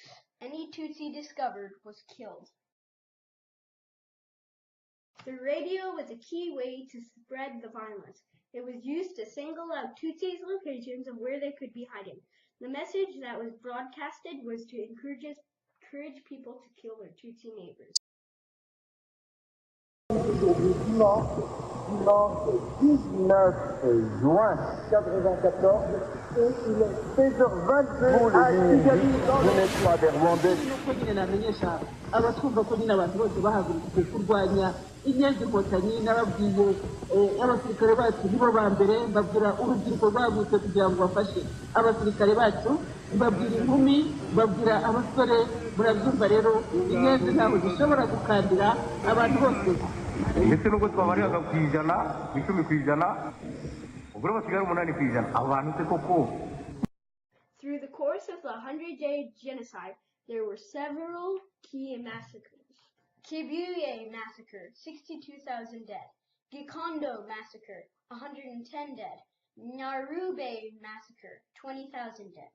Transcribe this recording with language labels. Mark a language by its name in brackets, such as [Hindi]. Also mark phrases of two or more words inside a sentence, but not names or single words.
[English] Any Tutsi discovered was killed. The radio was a key way to spread the violence. It was used to single out Tutsis' locations of where they could be hiding. The message that was broadcasted was to encourage people to kill their Tutsi neighbors. [French] Aujourd'hui, dimanche 19 juin 1994, et il est 16h22 à Kigali. Jeunesse des Rwandais. [Kinyarwanda] Abatwumva ko nyine abantu bose bahagurukiye kurwanya inyenzi-nkotanyi n'ababwiye abasirikare bacu nibo ba mbere, mbabwira urubyiruko rwagutse kugira ngo bafashe abasirikare bacu, mbabwira inkumi, mbabwira abasore. Murabyumva rero, inyenzi ntabwo zishobora gukandira abantu bose. Ndetse nubwo twabariraga ku ijana, ku 10%, ubwo basigara 8%, abo bantu se koko. [English] Through the course of the 100-day genocide, there were several key massacres. Kibuye massacre, 62,000 dead. Gikondo massacre, 110 dead. Nyarube massacre, 20,000 dead.